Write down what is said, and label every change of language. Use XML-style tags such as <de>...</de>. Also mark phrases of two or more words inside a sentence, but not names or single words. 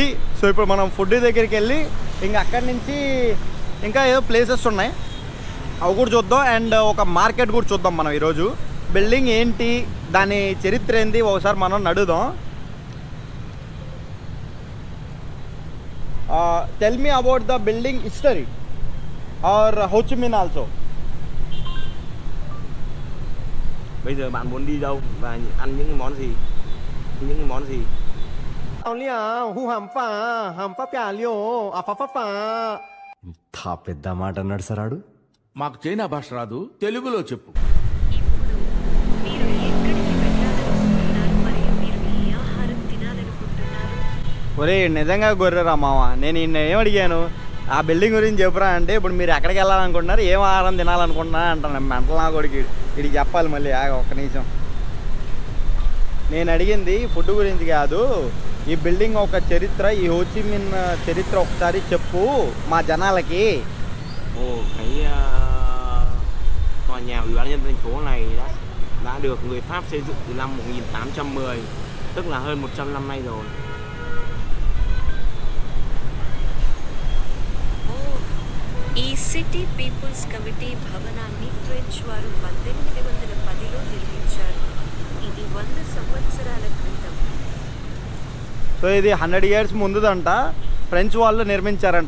<te>సో ఇప్పుడు మనం ఫుడ్ దగ్గరికి వెళ్ళి ఇంకా అక్కడి నుంచి ఇంకా ఏదో ప్లేసెస్ ఉన్నాయి అవి కూడా చూద్దాం. అండ్ ఒక మార్కెట్ కూడా చూద్దాం మనం ఈరోజు. బిల్డింగ్ ఏంటి, దాని చరిత్ర ఏంటి ఒకసారి మనం నడుదాం.</te> <en>Tell me about the building history or Ho Chi Minh also.</en> <vi>Bây giờ bạn muốn đi đâu và ăn những món gì? Những món gì?</vi> <te>ఇంత పెద్ద మాట అన్నాడు సార్ ఆడు. మాకు చైనా భాష రాదు, తెలుగులో చెప్పు. ఒరే నిజంగా గొర్రెరా మామ, నేను ఈయన ఏం అడిగాను, ఆ బిల్డింగ్ గురించి చెప్పురా అంటే ఇప్పుడు మీరు ఎక్కడికి వెళ్ళాలనుకుంటున్నారు, ఏం ఆహారం తినాలనుకుంటున్నా అంటాను. మెంటల్ నా కొడుకు వీడికి చెప్పాలి మళ్ళీ. ఒక్క నిమిషం, నేను అడిగింది ఫుడ్ గురించి కాదు, ఈ బిల్డింగ్ ఒక చరిత్ర, ఈ హోచిమిన్ చరిత్ర ఒకసారి చెప్పు మా జనాలకి.</te> <vi>Tòa nhà ủy ban nhân dân thành phố này đã được người Pháp xây dựng từ năm 1810, tức là hơn 100 năm nay rồi.</vi> <te>ఈ</te> <en>city people's committee</en> <te>భవనాన్ని ఫ్రెంచ్ వారు 1810లో నిర్మించారు. ఇది 100 సంవత్సరాల క్రితం. సో ఇది 100 years ముందుదంట, ఫ్రెంచ్ వాళ్ళు నిర్మించారంట.</te>